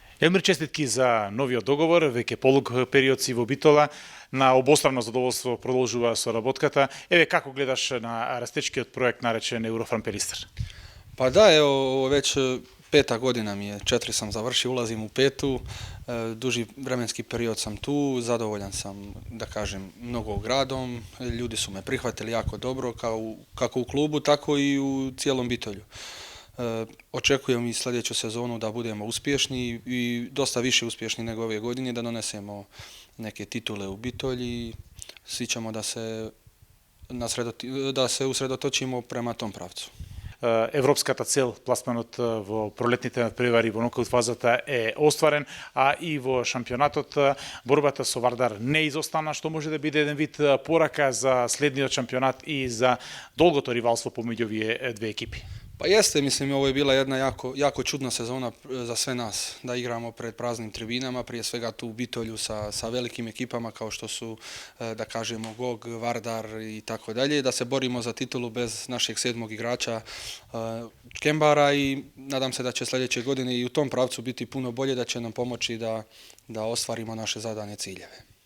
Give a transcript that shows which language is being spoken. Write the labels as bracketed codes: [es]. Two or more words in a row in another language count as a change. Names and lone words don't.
[mk] Елмир, честитки за новиот договор, веќе полуг период си во Битола, на обостранно задоволство продолжува соработката. Еве како гледаш на растечкиот проект наречен Eurofan Pelister? [bs] Pa da, evo, ovo već peta godina mi je, 4 sam završio, ulazim u petu, duži vremenski period sam tu, zadovoljan sam, da kažem, mnogo gradom, ljudi su me prihvatili jako dobro, kako u klubu, tako i u cijelom Bitolju. Očekujem i sljedeću sezonu da budemo uspješni i dosta više uspješni nego ove godine, da donesemo neke titule u Bitolji, svi ćemo da se usredotočimo prema tom pravcu. [mk] Европската цел, пласманот во пролетните надпревари во нокаут фазата е остварен, а и во шампионатот борбата со Вардар не изостана, што може да биде еден вид порака за следниот шампионат и за долгото ривалство помеѓу овие две екипи. [bs] Pa jeste, mislim, ovo je bila jedna jako čudna sezona za sve nas, da igramo pred praznim tribinama, prije svega tu u Bitolju sa velikim ekipama kao što su, da kažemo, GOG, Vardar i tako dalje, da se borimo za titulu bez našeg 7. igrača Kembara i nadam se da će sljedeće godine i u tom pravcu biti puno bolje, da će nam pomoći da ostvarimo naše zadane ciljeve.